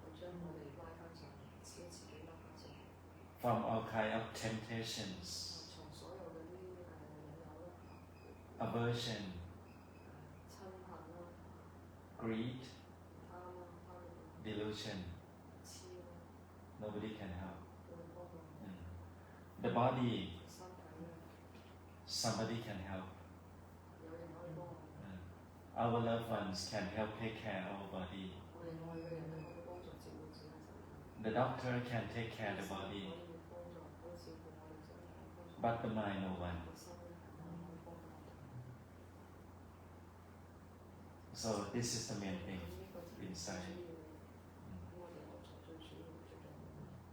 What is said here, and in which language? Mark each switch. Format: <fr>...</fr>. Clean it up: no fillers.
<yue>將我哋拉翻上，將自己拉翻上，</yue> <en>from all kind of temptations,</en> <yue>從所有嘅呢啲引誘啦、</yue> <en>aversion,</en> <yue>嗔恨啦、</yue> <en>greed,</en> <yue>貪啦、貪念啦、</yue> <en>delusion.</en> <yue>痴啦，</yue> <en>Nobody can help.</en> <yue>會幫到我哋。</yue> <en>The body,</en> <yue>身體咧，</yue> <en>somebody can help.</en> <yue>有人可以幫我哋。</yue> <en>Our loved ones can help take care of our body.</en> <yue>我哋愛嘅人咧，可以幫助照顧自己身體。</yue> <en>The doctor can take care of the</en> <yue>可</yue> <en>body,</en> <yue>以幫助，可以照顧我哋身體，幫助</yue> <en>but the mind, no one.</en> <yue>個心咧係冇人可以幫到我哋。</yue> <en>So this is the main</en> <yue>咁</yue> <en>thing</en> <yue>呢個就係最</yue> <en>inside.</en> <yue>主要嘅，咁我哋學習最主要最重要嘅。</yue>